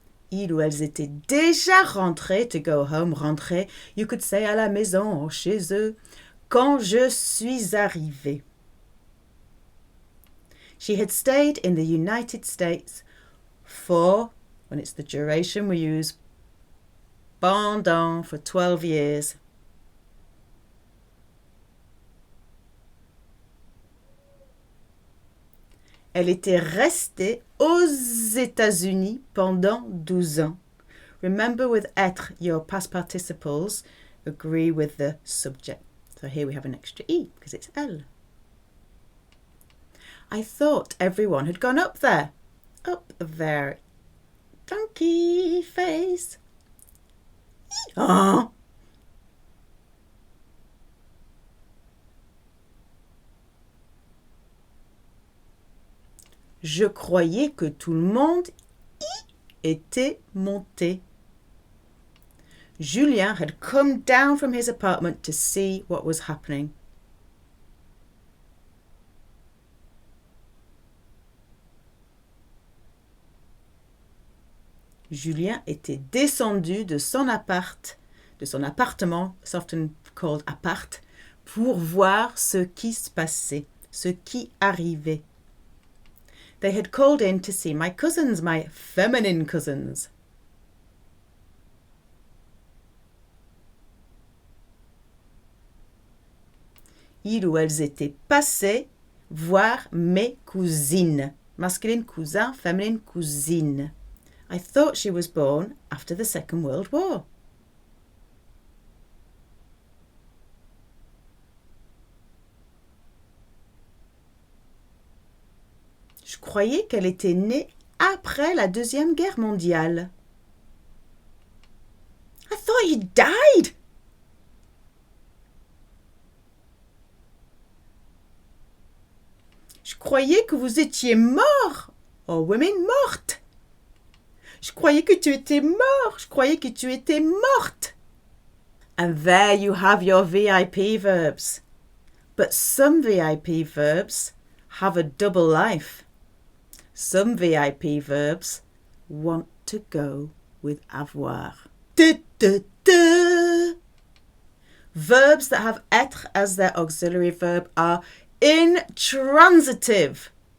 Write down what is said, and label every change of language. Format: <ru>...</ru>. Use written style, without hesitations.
<fr>Ils ou elles étaient déjà rentrés, to go home, rentrer.</fr> <en>You could say à la maison, chez eux.</en> <fr>Quand je suis arrivée.</fr> <en>She had stayed in the United States for, when it's the duration, we use pendant for 12 years.</en> <fr>Elle était restée aux États-Unis pendant 12 ans.</fr> <en>Remember with être, your past participles agree with the subject. So here we have an extra E because it's elle. I thought everyone had gone up there. Up there. Donkey face. Oh.</en> <fr>Je croyais que tout le monde y était monté.</fr> <en>Julien had come down from his apartment to see what was happening.</en> <fr>Julien était descendu de son appartement, it's often called appart, pour voir ce qui se passait, ce qui arrivait.</fr> <en>They had called in to see my cousins, my feminine cousins.</en> <fr>Ils ou elles étaient passés voir mes cousines.</fr> <en>Masculine cousin, feminine cousine. I thought she was born after the Second World War.</en> <fr>Je croyais qu'elle était née après la Deuxième Guerre mondiale.</fr> <en>I thought you died.</en> <fr>Je croyais que vous étiez mort. Oh, women mortes. Je croyais que tu étais mort. Je croyais que tu étais morte.</fr> <en>And there you have your VIP verbs. But some VIP verbs have a double life. Some VIP verbs want to go with avoir. Du, du, du. Verbs that have être as their auxiliary verb are intransitive.</en>